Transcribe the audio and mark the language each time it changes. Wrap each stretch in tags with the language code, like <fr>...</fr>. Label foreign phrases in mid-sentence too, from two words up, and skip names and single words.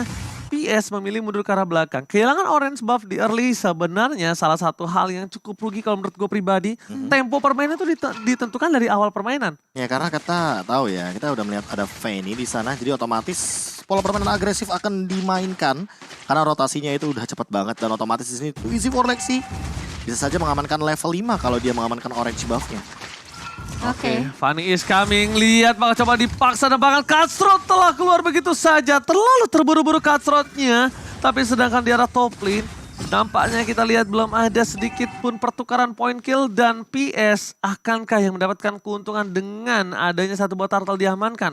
<id>PS memilih mundur ke arah belakang. Kehilangan</id> <en>orange buff</en> <id>di early sebenarnya salah satu hal yang cukup rugi kalau menurut gue pribadi. Tempo permainan itu ditentukan dari awal permainan. Ya karena kita tahu ya, kita udah melihat ada Fanny di sana. Jadi otomatis pola permainan agresif akan dimainkan. Karena rotasinya itu udah cepet banget dan otomatis di sini</id> <en>too easy for Lexi.</en> <id>Bisa saja mengamankan level 5 kalau dia mengamankan</id> <en>orange buffnya.</en> <id>Oke.</id> <en>Fanny is coming.</en> <id>Lihat bakal coba dipaksa dan bakal Cutthroat telah keluar begitu saja. Terlalu terburu-buru Cutthroat-nya. Tapi sedangkan di arah</id> <en>top lane,</en> <id>nampaknya kita lihat belum ada sedikit pun pertukaran</id> <en>point kill.</en> <id>Dan PS akankah yang mendapatkan keuntungan dengan adanya satu buah turtle diamankan?</id>